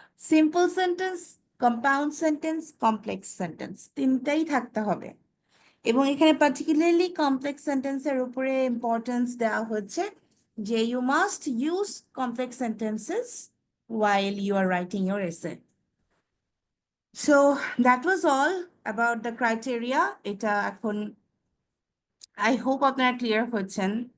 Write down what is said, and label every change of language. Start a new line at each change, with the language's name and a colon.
Bangla: Simple sentence, compound sentence, complex sentence, তিনটাই থাকতে হবে। এবং এখানে পার্টিকুলারলি কমপ্লেক্স সেন্টেন্সের উপরে ইম্পর্টেন্স দেওয়া হচ্ছে যে
English: You must use complex sentences while you are writing your essay. So that was all about the criteria.
Bangla: এটা এখন
English: I hope
Bangla: আপনারা ক্লিয়ার হচ্ছেন।